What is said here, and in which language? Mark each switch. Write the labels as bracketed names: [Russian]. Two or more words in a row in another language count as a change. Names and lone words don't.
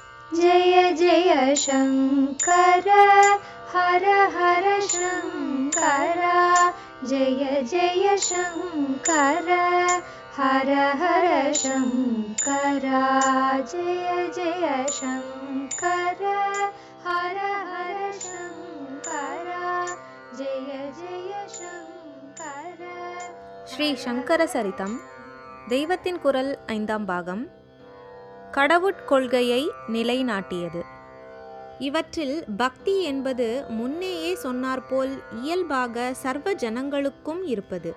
[Sanskrit] जय जय शङ्कर हर हर शङ्कर जय जय शङ्कर हर हर शङ्कर जय जय शङ्कर हर हर शङ्कर जय जय शङ्कर. [Tamil] ஸ்ரீ சங்கர சரிதம் தெய்வத்தின் குரல் 5ஆம் பாகம். கடவுட்கொள்கையை நிலைநாட்டியது. இவற்றில் பக்தி என்பது முன்னேயே சொன்னார்போல் இயல்பாக சர்வ ஜனங்களுக்கும் இருப்பது.